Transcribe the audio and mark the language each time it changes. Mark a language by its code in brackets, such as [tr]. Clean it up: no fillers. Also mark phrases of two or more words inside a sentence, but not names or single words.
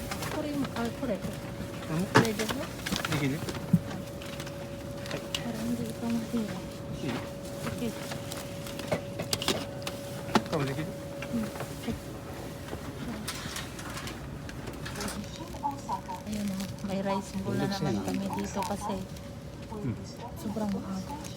[ja] これも、あ、これ。これも [tl] Pwede ba? [ja] できる [tl] Para hindi ito mahira. [ja] いい Okay. 多分できる [tl] Ayun o, may [en] rice bowl [tl] na naman kami dito kasi sobrang maaga.